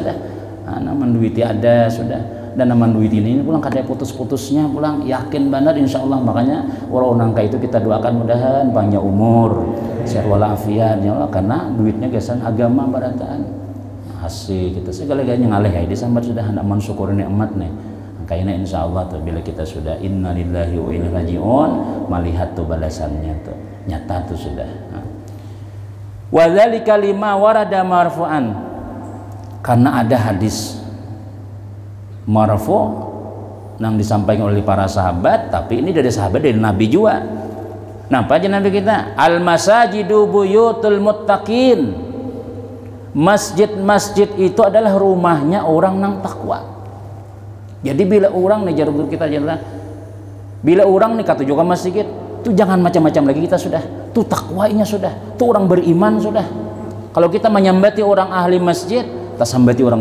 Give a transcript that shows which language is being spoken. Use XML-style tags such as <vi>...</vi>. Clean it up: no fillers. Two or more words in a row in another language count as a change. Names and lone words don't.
<bjn>sudah naman duiti ada sudah dan naman duit ini pulang kada putus-putusnya pulang yakin benar</bjn> <ar>إن شاء الله</ar> <bjn>makanya orang nangka itu kita doakan mudahan panjang umur sehat walafiat</bjn> <ar>يا الله</ar> <bjn>karena duitnya gesan agama barataan asik kita segala-galanya ngalih ya disambar sudah hendak mensyukuri nikmat nih kayaknya</bjn> <ar>إن شاء الله</ar> <bjn>tuh bila kita sudah</bjn> <ar>إنا لله وإنا إليه راجعون</ar> <bjn>melihat tuh balasannya tuh nyata tuh sudah</bjn> <ar>وذلك لما ورد مرفوعا</ar> <bjn>karena ada hadis marfu yang disampaikan oleh para sahabat tapi ini dari sahabat dari Nabi juga nah apa aja Nabi kita</bjn> <ar>المساجد بيوت المتقين</ar> <bjn>masjid-masjid itu adalah rumahnya orang nang takwa jadi bila orang nih jarur kita jalan bila orang nih kata juga masjid itu jangan macam-macam lagi kita sudah tuh takwanya sudah tuh orang beriman sudah kalau kita menyambati orang ahli masjid kita sambati orang</bjn>